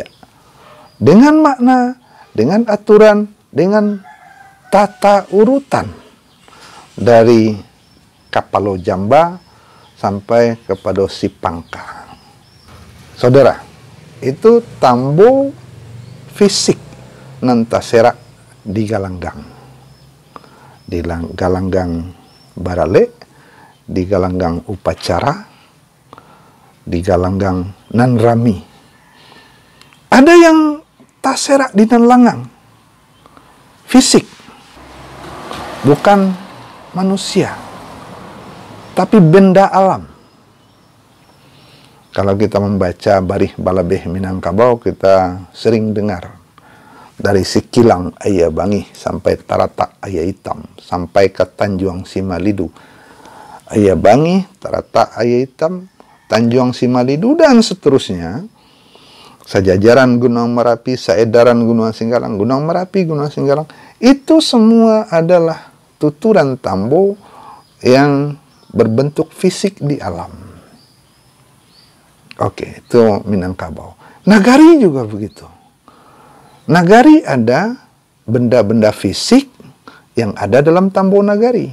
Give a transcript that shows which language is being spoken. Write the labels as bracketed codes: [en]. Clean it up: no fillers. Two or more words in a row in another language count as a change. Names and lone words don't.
[id] Dengan makna, dengan aturan, dengan tata urutan dari Kapalo Jamba sampai kepada Sipangka. [min] Saudara, itu tambo fisik nan tasera digalanggang. Digalanggang barale, digalanggang upacara, digalanggang nan rami. Ada yang tasera di nan langang, [id] fisik, bukan manusia, tapi benda alam. Kalau kita membaca Barih Balabeh Minangkabau, kita sering dengar dari Sikilang Ayah Bangi sampai Taratak Ayah Hitam, sampai ke Tanjuang Simalidu. Ayah Bangi, Taratak Ayah Hitam, Tanjuang Simalidu, dan seterusnya. Sejajaran Gunung Merapi, seedaran Gunung Singgalang, Gunung Merapi, Gunung Singgalang. Itu semua adalah tuturan tambo yang berbentuk fisik di alam. Oke, itu Minangkabau. Nagari juga begitu. Nagari ada benda-benda fisik yang ada dalam tambo nagari.